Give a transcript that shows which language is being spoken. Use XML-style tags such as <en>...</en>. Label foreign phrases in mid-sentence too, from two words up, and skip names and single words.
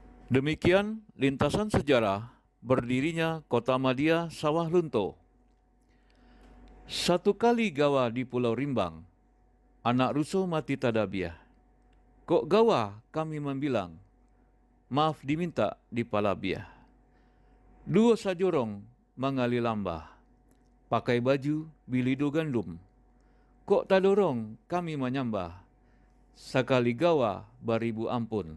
<id>Demikian lintasan sejarah berdirinya Kota Madia Sawah Lunto.</id> <min>Satu kali gawa di Pulau Rimbang, anak rusuh mati tadabiah. Kok gawa kami membilang, maaf diminta di palabiah. Dua sajorong mangali lambah, pakai baju bilido gandum. Kok tadorong kami menyambah, sakali gawa baribu ampun.</min>